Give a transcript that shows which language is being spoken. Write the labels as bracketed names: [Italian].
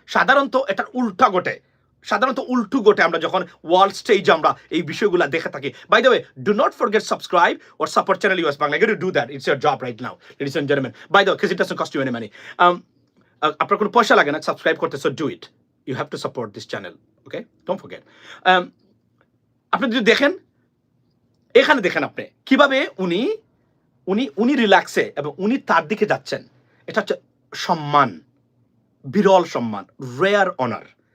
[Bangla] সাধারণত এটার উল্টা ঘটে, সাধারণত উল্টো ঘটে আমরা যখন ওয়ার্ল্ড স্টেজে আমরা এই বিষয়গুলো দেখে থাকি। [English] By the way, do not forget subscribe or support channel US Bangla. You got to do that. It's your job right now, ladies and gentlemen. By the way, because it doesn't cost you any money. [Bangla] আপনার কোনো পয়সা লাগে না subscribe করতে, [English] So do it. You have to support this channel, okay, don't forget. [Bangla] আপনি যদি দেখেন, এখানে দেখেন আপনি কিভাবে উনি উনি উনি রিল্যাক্সে এবং উনি তার দিকে যাচ্ছেন। এটা হচ্ছে সম্মান, বিরল সম্মান, [English] Rare honour.